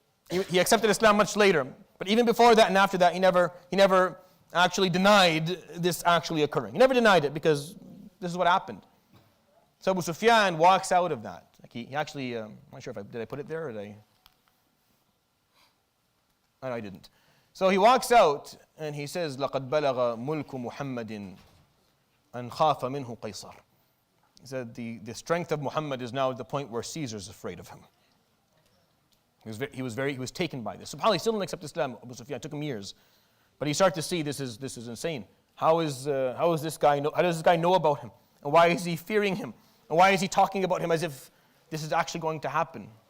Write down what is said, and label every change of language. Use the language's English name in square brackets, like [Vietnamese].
[English] He accepted Islam much later. But even before that and after that, he never actually denied this actually occurring. He never denied it because this is what happened. So Abu Sufyan walks out of that. Like he actually, I'm not sure if did I put it there or did I? No, I didn't. So he walks out and he says, [Arabic] لَقَدْ بَلَغَ مُلْكُ مُحَمَّدٍ أَنْ خَافَ مِنْهُ قَيْصَرٍ. [English] He said, the strength of Muhammad is now at the point where Caesar's afraid of him. He was taken by this. SubhanAllah, he still didn't accept Islam. Abu Sufyan, it took him years. But he started to see this is insane. How does this guy know about him? And why is he fearing him? And why is he talking about him as if this is actually going to happen?